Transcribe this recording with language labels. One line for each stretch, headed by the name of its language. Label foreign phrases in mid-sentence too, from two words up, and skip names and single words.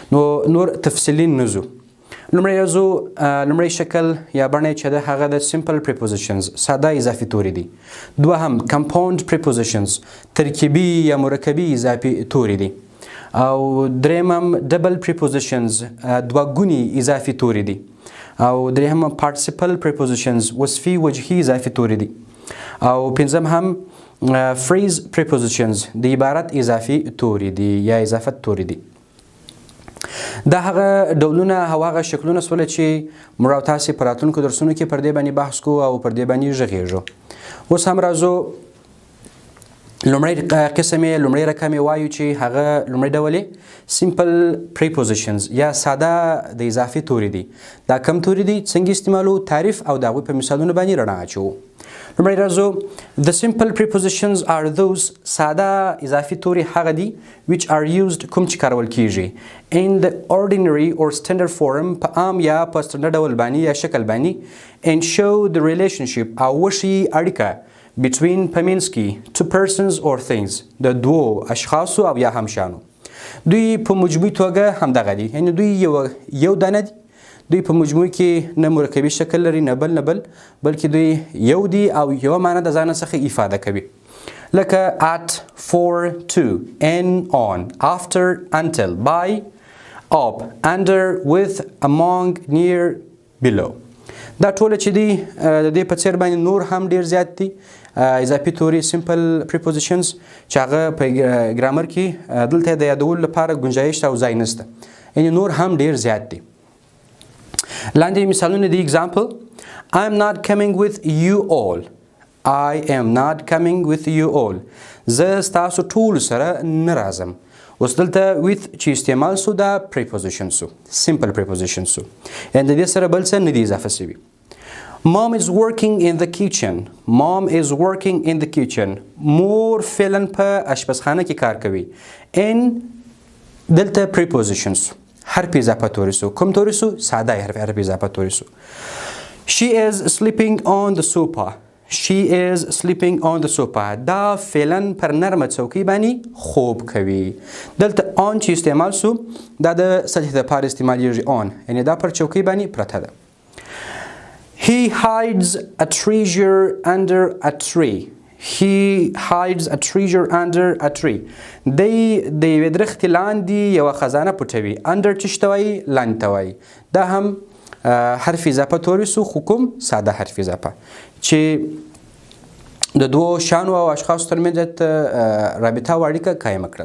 Pashto: نو نور تفصیلي نه ځو. لومړی شکل یا بڼه چې ده هغه د
English: simple prepositions
Pashto: ساده اضافي توري دي. دوهم
English: compound prepositions
Pashto: ترکیبي یا مرکبي اضافي توري دي. او درېیمم
English: double prepositions
Pashto: دوه ګوني اضافي توري دي. او درېیم
English: participle prepositions
Pashto: وصفي وجهي اضافي توري دي. او پنځم هم
English: phrase prepositions
Pashto: د عبارت اضافي توري دي یا اضافت توري دي. دا هغه ډولونه او هغه شکلونه سول چې موږ او تاسې په راتلونکو درسونو کې پر دې باندې بحث کوو او پر دې باندې غږیږو. اوس هم راځو لومړی قسم یې لومړی رقم یې وایو چې هغه لومړی ډول یې
English: simple prepositions
Pashto: یا ساده د اضافي توري دي. دا کم توري دي څنګه استعمالو تعریف او د هغوی په مثالونو باندې رڼا اچوو. لومړی راځو
English: the simple prepositions are those
Pashto: ساده اضافي توري هغه دي
English: which are used
Pashto: کوم چې کارول کیږي
English: in the ordinary or standard form
Pashto: په عام یا په ستنډرډ ډول باندې یا شکل باندې
English: and show the relationship
Pashto: او وښيي اړیکه between په منځ کې
English: two persons or things
Pashto: د دوو اشخاصو او یا هم شیانو. دوی په مجموعي توګه همدغه دي یعنې دوی یو دانه دي. دوی په مجموع کې نه مرکبي شکل لري نه بل بلکې دوی یو دي او یوه معنی د ځان څخه افاده کوي لکه
English: at, for, to, in, on, after, until, by, up, under, with, among, near, below.
Pashto: دا ټوله چې دي د دې په څیر باندې نور هم ډیر زیات دي اضافي توري
English: simple prepositions
Pashto: چې هغه په ګرامر کې دلته د یادولو لپاره گنجایش او ځای نشته یعنې نور هم ډیر زیات دي. لاندې مثالونه دي
English: example I am not coming with you all. I am not coming with you all.
Pashto: زه ستاسو ټولو سره نه راځم. اوس دلته with چې استعمال سو دا preposition سو
English: simple preposition
Pashto: سو یعنې د دې سره بل څه نه دي اضافه سوي.
English: Mom is working in the kitchen. Mom is working in the kitchen.
Pashto: مور فعلا په اشپزخانه کې کار کوي. in دلته preposition سو حرف اضافه توري سو. کوم توري سو؟ ساده حرف اضافه توري سو.
English: She is sleeping on the sofa. She is sleeping on the sofa.
Pashto: دا فعلا پر نرمه څوکۍ باندې خوب کوي. دلته on چې استعمال سو دا د سطح دپاره استعمالیږي on یعنې دا پر چوکۍ باندې پرته ده.
English: He hides a treasure under a tree. He hides a treasure under a tree.
Pashto: دی د یوې درختې لاندې یوه خزانه پټوي. under چې ته وایي لاندې ته وایي. دا هم حرف اضافه توري سو خو کوم ساده حرف اضافه چې د دوو شیانو او اشخاصو ترمنځ رابطه او اړیکه قایمه کړله.